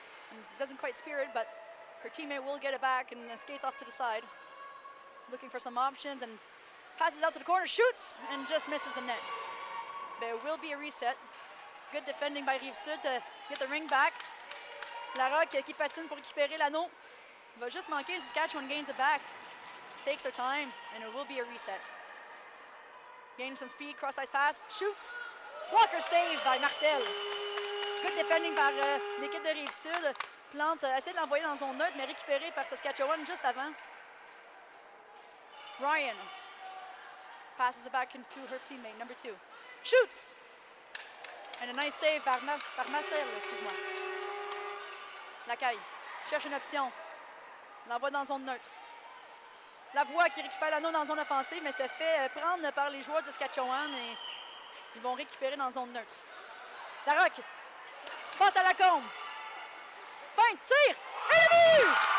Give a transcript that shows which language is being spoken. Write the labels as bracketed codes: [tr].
[en] And doesn't quite spear it, but her teammate will get it back and skates off to the side. Looking for some options and passes out to the corner, shoots, and just misses the net. There will be a reset. Good defending by Rive Sud to get the ring back. [fr] Larocque qui patine pour récupérer l'anneau. Va juste manquer, [en] Saskatchewan gains it back. Takes her time, and it will be a reset. Gaining some speed, cross-ice pass, shoots. Walker saved by Martel. Good defending [fr] par l'équipe de Rive-Sud. Plante essaie de l'envoyer dans zone neutre, mais récupéré par Saskatchewan juste avant. [en] Ryan passes it back into her teammate, number 2. Shoots! And a nice save [fr] par Martel, excuse-moi. Lacaille cherche une option. L'envoie dans zone neutre. La voix qui récupère l'anneau dans zone offensive, mais se fait prendre par les joueurs de Saskatchewan et ils vont récupérer dans zone neutre. Larocque passe à la combe. Feinte, tire! Et le but!